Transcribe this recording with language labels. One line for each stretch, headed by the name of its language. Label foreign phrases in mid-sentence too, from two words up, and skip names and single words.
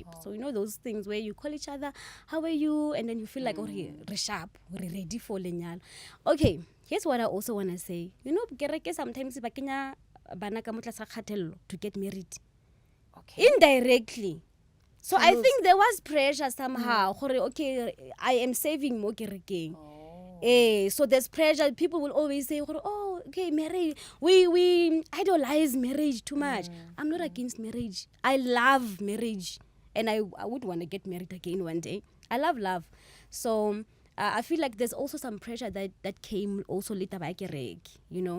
English: So you know those things where you call each other, how are you? And then you feel like, oh, we're sharp, we're ready for lenyalo. Okay, here's what I also want to say. You know,
Southern Sotho: kereke sometimes ba kenya bana ka motla sa kgatello
English: to get married. Okay. Indirectly. So I think there was pressure somehow. Okay, I am saving
Southern Sotho: mo kerekeng.
English: So there's pressure. People will always say, oh, okay, marriage. We idolize marriage too much. I'm not against marriage. I love marriage. And I would want to get married again one day. I love love. So I feel like there's also some pressure that came also later by kerek, you know.